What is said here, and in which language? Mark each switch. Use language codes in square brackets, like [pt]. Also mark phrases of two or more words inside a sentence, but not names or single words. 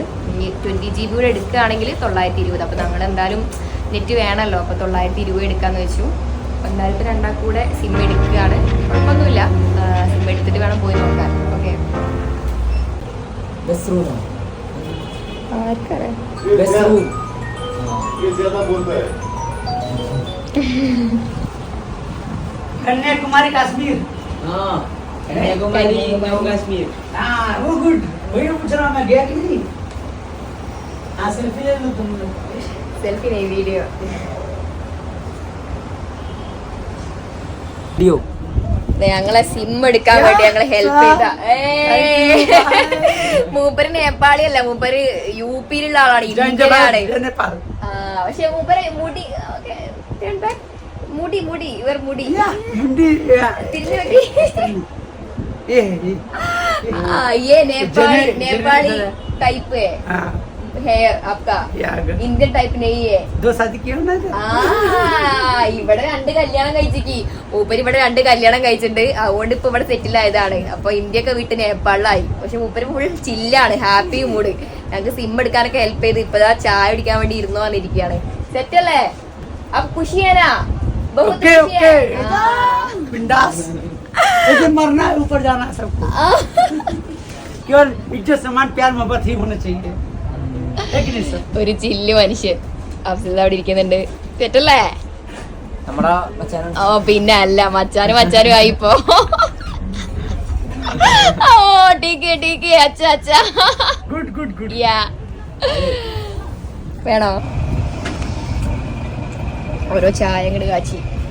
[ml] 20 GB കൂടെ എടുക്കുകയാണെങ്കിൽ 920. അപ്പോൾ ഞങ്ങൾ എന്തായാലും നെറ്റ് വേണമല്ലോ, അപ്പോൾ 920 എടുക്കാമെന്ന് വെച്ചു. അപ്പോൾ എന്തായാലും ഇപ്പോൾ രണ്ടാൾക്കും കൂടെ സിം എടുക്കുകയാണ്. കുഴപ്പമൊന്നുമില്ല, സിം എടുത്തിട്ട് വേണം പോയി നോക്കാൻ. ഓക്കെ, ആർക്കറിയാം. [hi] कन्याकुमारी कश्मीर। हाँ, कन्याकुमारी जम्मू कश्मीर। हाँ, वो गुड, वही पूछ रहा हूँ मैं, गया कि नहीं? हाँ, सेल्फी ले लो तुम लोग। सेल्फी नहीं, वीडियो। वीडियो। [ml] ഞങ്ങളെ സിം എടുക്കാൻ വേണ്ടി ഞങ്ങളെ ഹെൽപ്പ് ചെയ്താ. മൂപ്പര് നേപ്പാളി അല്ല, മൂപ്പര് UP-യിലുള്ള ആളാണ്, ഇന്ത്യയിലാണ്. പക്ഷെ മൂപ്പര് മുടി ഇവർ മുടി തിരിഞ്ഞു നേപ്പാളി ടൈപ്പ് [hi] हेयर आपका इंडियन टाइप नहीं है। दो शादी किया ना? [ml] ഇവിടെ 2 കല്യാണം കഴിച്ചിക്ക്. മൂപ്പര് ഇവിടെ 2 കല്യാണം കഴിച്ചിട്ടുണ്ട്, അതുകൊണ്ട് ഇപ്പൊ ഇവിടെ സെറ്റിൽ ആയതാണ്. അപ്പൊ ഇന്ത്യയൊക്കെ വിട്ട് നേപ്പാളിലായി. പക്ഷെ മൂപ്പര് ഫുൾ ചില്ലാണ്, [en] happy mood. [ml] ഞങ്ങക്ക് സിം എടുക്കാനൊക്കെ ഹെൽപ്പ് ചെയ്ത് ഇപ്പതാ ചായ കുടിക്കാൻ വേണ്ടി ഇരുന്നു വന്നിരിക്കുകയാണ്. സെറ്റ് അല്ലേ? അപ്പൊ ഖുഷിയാനാ? [hi] मरना है, ऊपर जाना है सबको। केवल इज्जत सम्मान प्यार मोहब्बत ही होना चाहिए। [ml] ഒരു ചില്ല് മനുഷ്യൻ അഫ്സൽ അവിടെ ഇരിക്കുന്നുണ്ട്. സെറ്റല്ലേ? ഓ പിന്നെ അല്ല, മച്ചാനും ആയിപ്പോ. [hi] ओ ठीक अच्छा [ml] ഗുഡ് യാ. വേണോ? ഓരോ ചായ ഇങ്ങോട്ട് കാച്ചി.